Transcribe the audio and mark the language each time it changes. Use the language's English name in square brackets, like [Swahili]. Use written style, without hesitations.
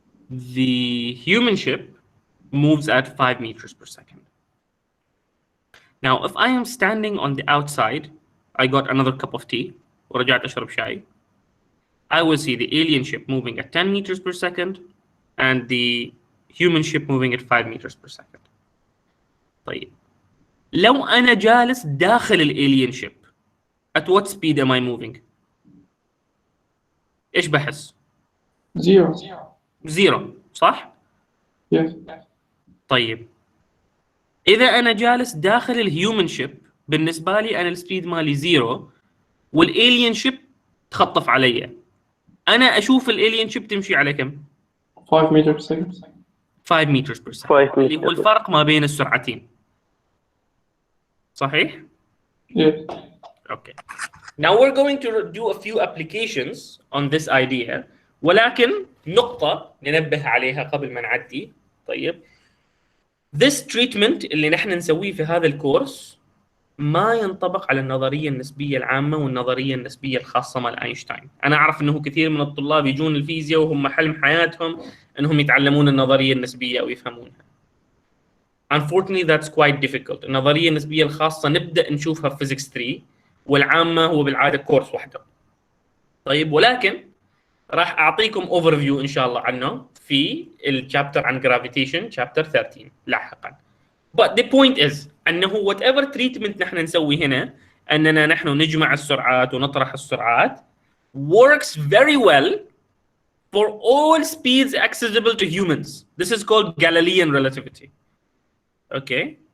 [English] The human ship moves at 5 meters per second. Now, if I am standing on the outside, I got another cup of tea, [Arabic] ورجعت أشرب شاي. [English] I will see the alien ship moving at 10 meters per second and the human ship moving at 5 meters per second. [Arabic] طيب لو أنا جالس داخل الالين شيب [English] at what speed am I moving؟ [Arabic] إيش بحس؟ [English] 0. [Arabic] 0 صح؟ [English] Yes. [Arabic] طيب إذا أنا جالس داخل الهيومن شيب بالنسبة لي أنا السبيد مالي 0 والالين شيب تخطف علي، أنا أشوف الالين شيب تمشي على كم؟ [English] 5 meters per second. 5 meters per second 5 [Arabic] اللي هو [English] meters. [Arabic] الفرق ما بين السرعتين. صحيح؟ [English] Yes. Okay. Now we're going to do a few applications on this idea، [Arabic] ولكن نقطة ننبه عليها قبل ما نعدي. طيب [English] this treatment [Arabic] اللي نحن نسويه في هذا الكورس ما ينطبق على النظرية النسبية العامة والنظرية النسبية الخاصة مال أينشتاين. أنا أعرف أنه كثير من الطلاب يجون الفيزياء وهم حلم حياتهم أنهم يتعلمون النظرية النسبية أو يفهمونها. [English] Unfortunately that's quite difficult. [Arabic] النظرية النسبية الخاصة نبدأ نشوفها في Physics 3 والعامة هو بالعادة كورس واحدة. طيب ولكن راح أعطيكم overview إن شاء الله عنه في الشابتر عن [English] gravitation chapter 13 [Arabic] لاحقا. [English] But the point is [Arabic] أنه [English] whatever treatment [Arabic] نحن نسوي هنا أننا نحن نجمع السرعات ونطرح السرعات [English] works very well for all speeds accessible to humans. This is called Galilean Relativity. Okay.